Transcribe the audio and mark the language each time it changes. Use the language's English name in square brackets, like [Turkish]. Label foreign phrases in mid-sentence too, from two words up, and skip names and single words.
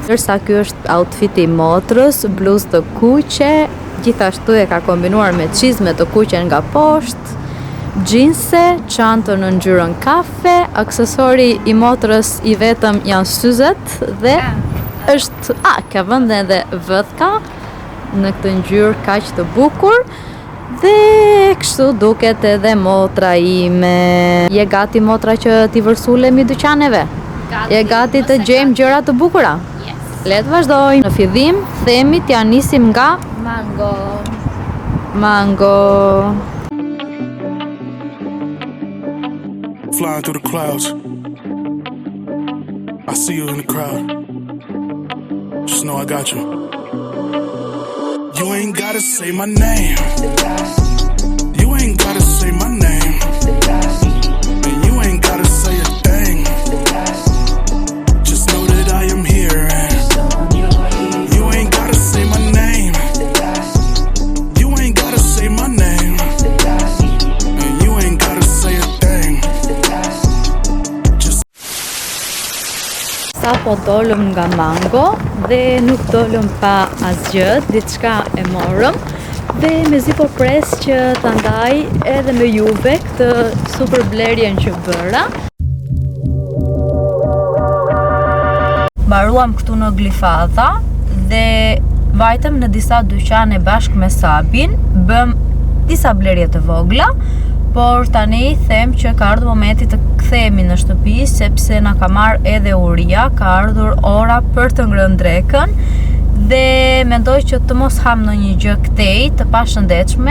[Albanian] Ndërsa ky është outfiti i motrës, bluzë të kuqe, gjithashtu e ka kombinuar me çizme të kuqe nga poshtë, xhinse, çantën në ngjyrën kafe, aksesori i motrës i vetëm janë syzet dhe është ka vënë edhe vëthka në këtë ngjyrë kaq të bukur. Dhe kështu duket edhe motra ime. Je gati motra që t'i vërsulemi dyqaneve? Je gati të gjejmë gjëra të bukura? Yes. Le të vazhdojmë. Në fillim themi t'ja nisim nga Mango. [English] Flying through the clouds, I see you in the crowd. Just know I got you. You ain't gotta say my name. You ain't gotta say my name. And you ain't gotta say a thing. Just know that I am here. And you ain't gotta say my name. You ain't gotta say my name. And you ain't gotta say a thing. Just [Albanian] Sapo dolëm nga Mango dhe nuk dolëm pa asgjë, diçka e morëm dhe mezi po pres që ta ndaj edhe me juve këtë super blerjen që bëra. Mbaruam këtu në Glifadha dhe vajtëm në disa dyqane bashkë me Sabin, bëm disa blerje të vogla, por tani them që ka ardhur momenti të kthehemi në shtëpi sepse na ka marrë edhe uria, ka ardhur ora për të ngrënë drekën dhe mendoj që të mos ham ndonjë gjë këtej të pashëndetshme.